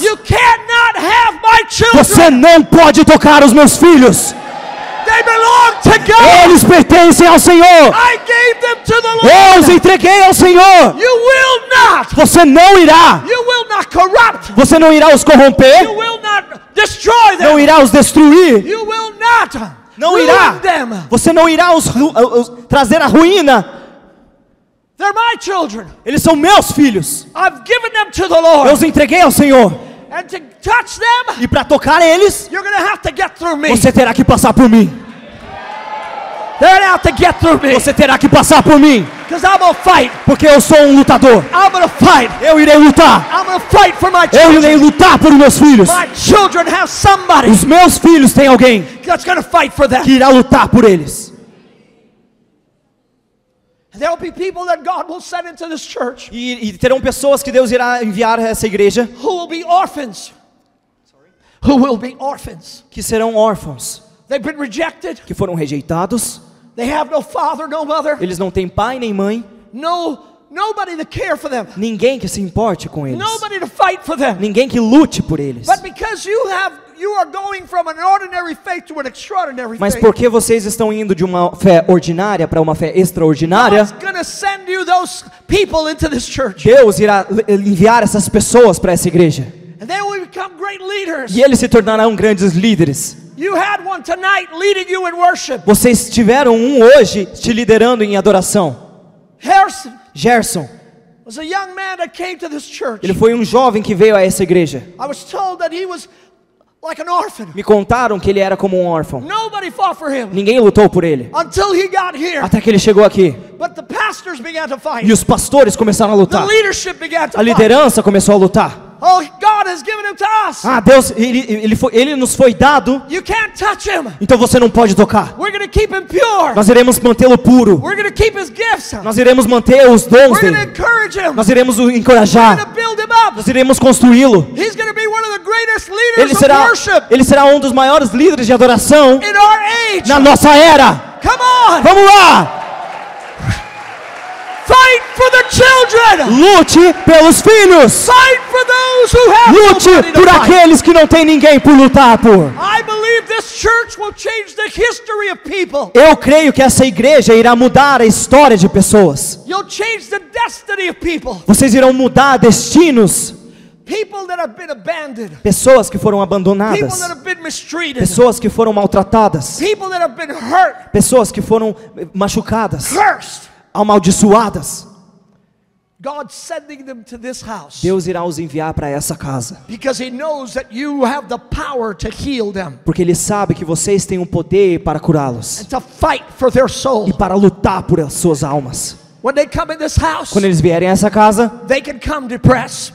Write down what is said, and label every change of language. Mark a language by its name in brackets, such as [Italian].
[English] you cannot have my children. [Portuguese] você não pode tocar os meus filhos. [English] They belong to God. [Portuguese] Eles pertencem ao Senhor. [English] I gave them to the [Portuguese] Eu os [English] Lord. [Portuguese] entreguei ao Senhor. [English] You will not. [Portuguese] Você não irá. [English] You will not corrupt. [Portuguese] Você não irá os corromper. [English] You will not destroy them. [Portuguese] Não irá os destruir. [English] You will not [Portuguese] Não [English] ruin [Portuguese] irá. [English] them. [Portuguese] Você não irá os trazer a ruína. [English] They're my children. [Portuguese] Eles são meus filhos. [English] I've given them to the [Portuguese] Eu [English] Lord. [Portuguese] os entreguei ao Senhor. [English] And to touch them, [Portuguese] E para tocar eles, [English] you're going to have to get through me. [Portuguese] você terá que passar por mim. [English] They're going to have to get through me. [Portuguese] Você terá que passar por mim. [English] Because I'm going to fight. [Portuguese] Porque eu sou um lutador. [English] I'm going to fight. [Portuguese] Eu irei lutar. [English] I'm going to fight for my [Portuguese] Eu irei [English] children. [Portuguese] lutar por meus filhos. [English] My children have somebody [Portuguese] Os meus filhos têm alguém [English] that's going to fight for them. [Portuguese] que irá lutar por eles. [English] There will be people that God will send into this church [Portuguese] E terão pessoas que Deus irá enviar a essa igreja [English] who will be orphans. Who will be orphans. [Portuguese] que serão órfãos, [English] They've been rejected. [Portuguese] que foram rejeitados. [English] They have no father, no mother. [Portuguese] Eles não têm pai nem mãe. [English] Nobody to care for them. [Portuguese] Ninguém que se importe com eles. [English] Nobody to fight for them. [Portuguese] Ninguém que lute por eles. [English] But because you are going from an ordinary faith to an extraordinary [Portuguese] Mas [English] faith, [Portuguese] porque vocês estão indo de uma fé ordinária para uma fé extraordinária, [English] God's going to send you those people into this church. [Portuguese] Deus irá enviar essas pessoas para essa igreja. [English] And they will become great leaders. [Portuguese] E eles se tornarão grandes líderes. [English] You had one tonight leading you in worship. [Portuguese] Vocês tiveram um hoje te liderando em adoração. [English] Harrison [Portuguese] Gerson, [English] was a young man that came to this church. [Portuguese] ele foi um jovem que veio a essa igreja. [English] I was told that he was like an orphan. [Portuguese] Me contaram que ele era como um órfão. [English] Nobody fought for him [Portuguese] Ninguém lutou por ele. [English] until he got here. [Portuguese] Até que ele chegou aqui. [English] But the pastors began to fight. [Portuguese] E os pastores começaram a [English] The [Portuguese] lutar. [English] leadership began to [Portuguese] A [English] fight. [Portuguese] liderança começou a lutar. [English] Oh, God has given him to us. [Portuguese] Deus, ele nos foi dado, [English] You can't touch him. [Portuguese] então você não pode tocar. [English] We're going to keep him pure. [Portuguese] Nós iremos mantê-lo puro. [English] We're going to keep his gifts. [Portuguese] Nós iremos manter os dons [English] We're going to [Portuguese] dele. [English] encourage him. [Portuguese] Nós iremos o [English] We're [Portuguese] encorajar. [English] going to build him up. [Portuguese] Nós iremos construí-lo. [English] He's going to be one of the greatest leaders [Portuguese] Ele [English] of worship [Portuguese] será um dos maiores líderes de adoração [English] in our age. [Portuguese] na nossa era. [English] Come on. [Portuguese] Vamos lá! [English] Fight for the children. [Portuguese] Lute pelos filhos. [English] Fight for those who have [Portuguese] Lute [English] nobody to [Portuguese] por [English] fight. [Portuguese] aqueles que não têm ninguém por lutar por. [English] I believe this church will change the history of people. [Portuguese] Eu creio que essa igreja irá mudar a história de pessoas. [English] You'll change the destiny of people. [Portuguese] Vocês irão mudar destinos. [English] People that have been abandoned. [Portuguese] Pessoas que foram [English] People [Portuguese] abandonadas. [English] that have been mistreated. [Portuguese] Pessoas que foram maltratadas. [English] People that have been hurt. [Portuguese] Pessoas que foram machucadas, [English] Cursed. [Portuguese] amaldiçoadas. [English] God's sending them to this house [Portuguese] Deus irá os enviar para essa casa. [English] because He knows that you have the power to heal them [Portuguese] Porque Ele sabe que vocês têm o poder para curá-los. [English] and to fight for their soul. [Portuguese] E para lutar por as suas almas. [English] When they come in this house, [Portuguese] Quando eles vierem a essa casa, [English] they can come depressed,